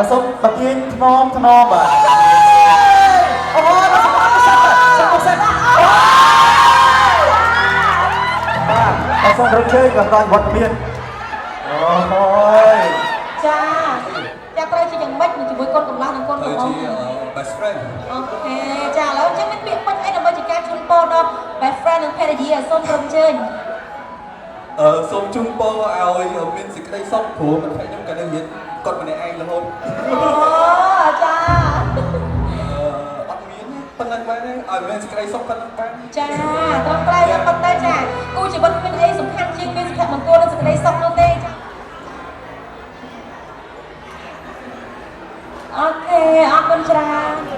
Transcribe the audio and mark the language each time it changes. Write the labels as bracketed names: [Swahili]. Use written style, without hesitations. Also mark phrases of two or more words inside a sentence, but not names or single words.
[Khmer] បាទសូមបាទាញថ្នមបាទអូសិនបាទសូមរំជើញបាទដល់វត្តមានអូយ ចាត្រូវជាយ៉ាងម៉េចជាមួយកូនកំឡោះនិងកូនក្រមុំ [English] ជា best friend [Khmer] អូខេចាឥឡូវអញ្ចឹងមានពាក្យពេចន៍អីដើម្បីជាការជូនពរដល់ [English] best friend [Khmer] និងភរិយាសូមរំជើញ សូមជូនពរឲ្យមានសេចក្តីសុខព្រោះមិនថាខ្ញុំក៏នៅនិយាយគាត់ម្នាក់ឯងរហូត អូចា អត់មានប៉ុណ្ណឹងបានទេឲ្យមានសេចក្តីសុខប៉ុណ្ណឹងបាន ចាត្រឹមត្រូវតែប៉ុន្តែចាគូជីវិតមានអីសំខាន់ជាងមានសុភមង្គលនិងសេចក្តីសុខនោះទេចាអូខេអរគុណច្រើន